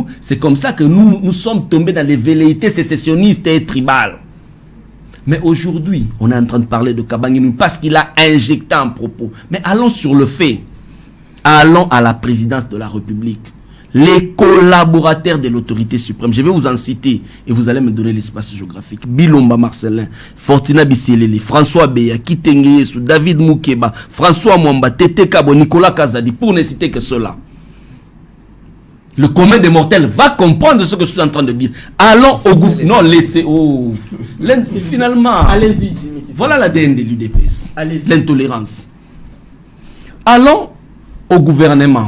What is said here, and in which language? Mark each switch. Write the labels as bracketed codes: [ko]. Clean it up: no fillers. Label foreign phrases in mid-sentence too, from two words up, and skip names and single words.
[fr] C'est comme ça que nous sommes tombés dans les velléités sécessionnistes et tribales. Mais aujourd'hui, on est en train de parler de Kabange parce qu'il a injecté un propos. Mais allons sur le fait. Allons à la présidence de la République. Les collaborateurs de l'autorité suprême, je vais vous en citer et vous allez me donner l'espace géographique. Bilomba Marcelin, Fortina Bisseleli, François Beya, Kitenge Yesu, David Moukeba, François Mwamba, Tete Kabo, Nicolas Kazadi, pour ne citer que cela. Le commun des mortels va comprendre ce que je suis en train de dire. Allons au gouvernement. Non, laissez. Oh. Finalement. Allez-y. Voilà l'ADN de l'UDPS. L'intolérance. Allons au gouvernement.